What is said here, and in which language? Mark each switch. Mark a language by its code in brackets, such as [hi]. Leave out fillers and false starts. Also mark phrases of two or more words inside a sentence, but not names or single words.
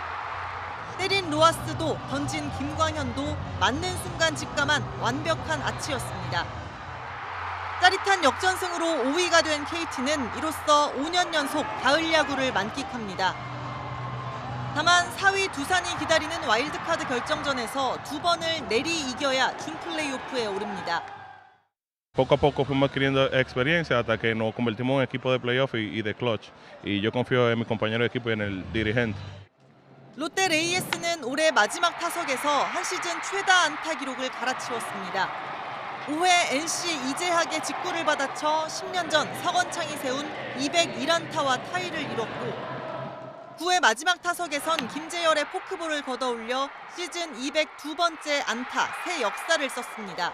[ko] 때린 로하스도 던진 김광현도 맞는 순간 직감한 완벽한 아치였습니다. 짜릿한 역전승으로 5위가 된 KT는 이로써 5년 연속 가을 야구를 만끽합니다. 다만 4위 두산이 기다리는 와일드카드 결정전에서 2번을 내리 이겨야 준 플레이오프에 오릅니다. [es] Poco a poco fuimos adquiriendo experiencia hasta que nos convertimos en equipo de playoff y de clutch. Y yo confío en mis compañeros de equipo y en el dirigente. [ko] 롯데 레이에스는 올해 마지막 타석에서 한 시즌 최다 안타 기록을 갈아치웠습니다. 5회 NC 이재학의 직구를 받아쳐 10년 전 서건창이 세운 201안타와 타이를 이뤘고 9회 마지막 타석에선 김재열의 포크볼을 걷어올려 시즌 202번째 안타 새 역사를 썼습니다.